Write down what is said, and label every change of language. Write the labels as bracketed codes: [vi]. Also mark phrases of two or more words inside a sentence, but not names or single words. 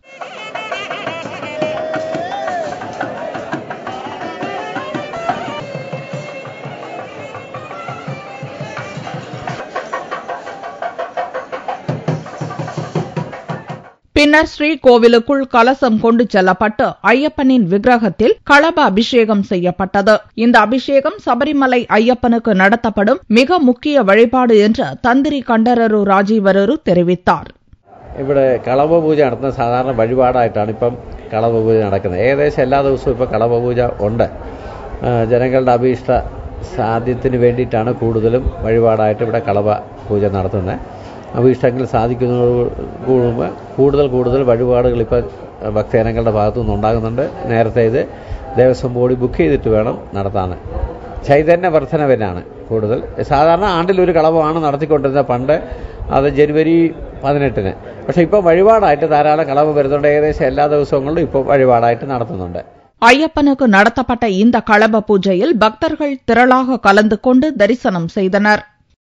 [ta] பின்னர் ஸ்ரீகோவிலுக்குள் கலசம் கொண்டு செல்லப்பட்டு ஐயப்பனின் விக்கிரகத்தில் களப அபிஷேகம் செய்யப்பட்டது. இந்த அபிஷேகம் சபரிமலை ஐயப்பனுக்கு நடத்தப்படும் மிக முக்கிய வழிபாடு என்று தந்திரி கண்டரரு ராஜீவரரு தெரிவித்தார். [ml] ഇവിടെ കളഭ പൂജ നടത്തുന്ന സാധാരണ വഴിപാടായിട്ടാണ് ഇപ്പം കളഭ പൂജ നടക്കുന്നത്. ഏകദേശം എല്ലാ ദിവസവും ഇപ്പോൾ കളഭ പൂജ ഉണ്ട്. ജനങ്ങളുടെ അഭീഷ്ട സാധ്യത്തിന് വേണ്ടിയിട്ടാണ് കൂടുതലും വഴിപാടായിട്ട് ഇവിടെ കളഭ പൂജ നടത്തുന്നത്. അഭീഷ്ടങ്ങൾ സാധിക്കുന്നതോട് കൂടുതൽ വഴിപാടുകൾ ഇപ്പോൾ ഭക്തജനങ്ങളുടെ ഭാഗത്തുനിന്ന് ഉണ്ടാകുന്നുണ്ട്. നേരത്തെ ഇത് ദേവസ്വം ബോർഡ് ബുക്ക് ചെയ്തിട്ട് വേണം നടത്താൻ. ചൈതന്യ വർധനവിനാണ് കൂടുതൽ. സാധാരണ ആണ്ടിലൊരു കളഭമാണ് നടത്തിക്കൊണ്ടിരുന്നത് പണ്ട്. അത് ജനുവരി 18-ന്. പക്ഷെ ഇപ്പോൾ വഴിപാടായിട്ട് ധാരാളം കളഭ വരുന്നുണ്ട്. ഏകദേശം എല്ലാ ദിവസങ്ങളിലും ഇപ്പോൾ വഴിപാടായിട്ട് നടത്തുന്നുണ്ട്. [ta] ஐயப்பனுக்கு நடத்தப்பட்ட இந்த களப பூஜையில் பக்தர்கள் திரளாக கலந்து கொண்டு தரிசனம் செய்தனர்.